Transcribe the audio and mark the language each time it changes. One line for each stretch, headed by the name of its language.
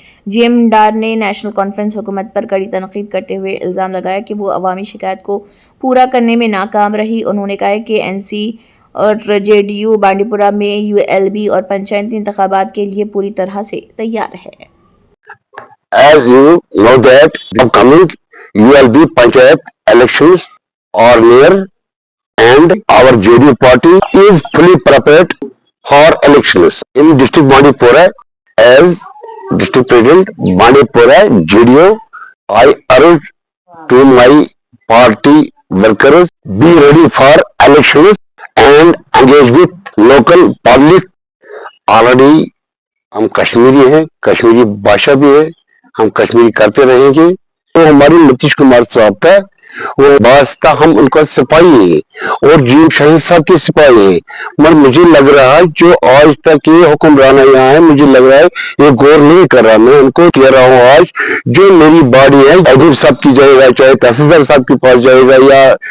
Urdu: GM Dar نے national conference حکومت پر کڑی تنقید کرتے ہوئے الزام لگایا کہ وہ عوامی شکایت کو پورا کرنے میں ناکام رہی۔ انہوں نے کہا کہ NC اور JDU بانڈی پورہ میں ULB اور پنچایتی انتخابات کے لیے پوری طرح سے تیار ہے۔
English: As you know that upcoming ULB Panchayat elections are near, and our JDU party is fully prepared for elections in district Bandipora. As district president Bandipora JDU, I urge to my party workers be ready for elections and engage with local public.
Urdu: Already ہم کشمیری ہیں، کشمیری بھاشا بھی ہے، ہم کشمیری کرتے رہیں گے۔ تو ہمارے نتیش کمار صاحب کا وہ واسطہ، ہم ان کا سپاہی ہیں اور جیم شاہین صاحب کے سپاہی ہیں، مگر مجھے لگ رہا ہے جو آج تک یہ حکمران یہاں ہے، مجھے لگ رہا ہے یہ غور نہیں کر رہا۔ میں ان کو کہہ رہا ہوں آج جو میری باڈی ہے ایڈیو صاحب کی جائے گا، چاہے تحصیلدار صاحب کے پاس جائے گا یا